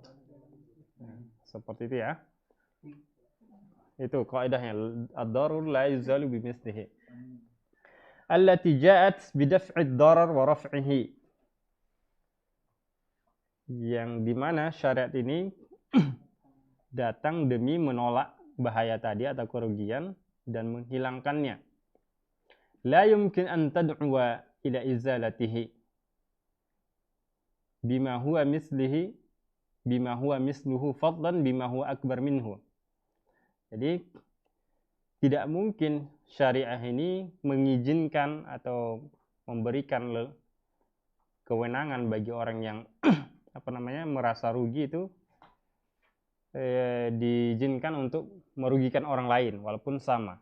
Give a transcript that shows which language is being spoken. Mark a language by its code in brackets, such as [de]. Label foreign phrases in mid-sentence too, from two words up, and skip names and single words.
[id] Seperti itu ya. Itu kaidahnya, [ar] الضرر لا يزال بمثله التي جاءت بدفع الضرر ورفعه, [id] yang dimana syariat ini datang demi menolak bahaya tadi atau kerugian dan menghilangkannya. [ar] لا يمكن أن تدعو إلى إزالته بما هو مثله فضلا بما هو أكبر منه. [id] Jadi tidak mungkin syariah ini mengizinkan atau memberikan kewenangan bagi orang yang merasa rugi itu diizinkan untuk merugikan orang lain walaupun sama.